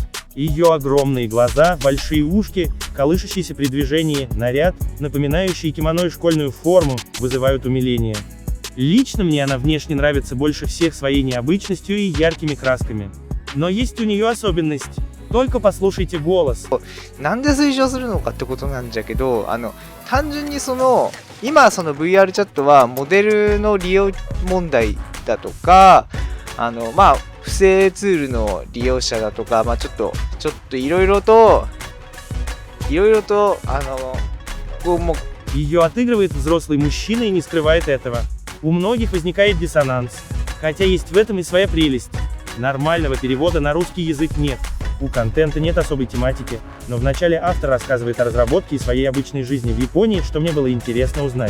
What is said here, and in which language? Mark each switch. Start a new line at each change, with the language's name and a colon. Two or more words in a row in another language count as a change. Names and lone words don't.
Russian: Ее огромные глаза, большие ушки, колышащиеся при движении, наряд, напоминающий кимоно и школьную форму, вызывают умиление. Лично мне она внешне нравится больше всех своей необычностью и яркими красками. Но есть у нее особенность. Только послушайте голос.
Japanese: なんで推奨するのかってことなんじゃけど、単純に今VR チャットはモデルの利用問題だとか、不正ツールの利用者だとか、ちょっといろいろと
Russian: Ее отыгрывает взрослый мужчина и не скрывает этого. У многих возникает диссонанс. Хотя есть в этом и своя прелесть. Нормального перевода на русский язык нет. У контента нет особой тематики, но вначале автор рассказывает о разработке и своей обычной жизни в Японии, что мне было интересно узнать.